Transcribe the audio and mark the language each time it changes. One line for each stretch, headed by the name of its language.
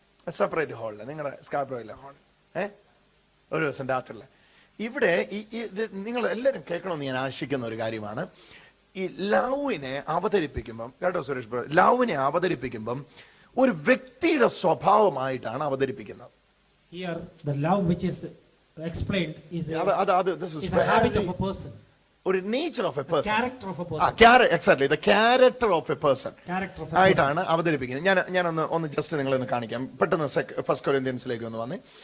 Malayalam: Separate ഹാളില്, നിങ്ങളുടെ സ്കാബ്രോയിലെ hall, ഒരു ദിവസം രാത്രിയില് ഇവിടെ നിങ്ങൾ എല്ലാവരും കേൾക്കണമെന്ന് ഞാൻ ആശിക്കുന്ന ഒരു കാര്യമാണ്. ഈ ലവിനെ അവതരിപ്പിക്കുമ്പം, കേട്ടോ സുരേഷ് ബ്രദർ, ലവിനെ അവതരിപ്പിക്കുമ്പം ഒരു വ്യക്തിയുടെ സ്വഭാവമായിട്ടാണ് അവതരിപ്പിക്കുന്നത്.
English: Here the love which is explained is a habit of a person.
Malayalam: ഒരു
English: Nature of a person, character of a person. Exactly the character of a person
Malayalam: ആയിട്ടാണ്
English: person.
Malayalam: അവതരിപ്പിക്കുന്നത്. ഞാനൊന്ന് ജസ്റ്റ് നിങ്ങളെ ഒന്ന് കാണിക്കാം പെട്ടെന്ന്. ഫസ്റ്റ് കൊരിന്ത്യൻസിലേക്ക് ഒന്ന് വന്നേ.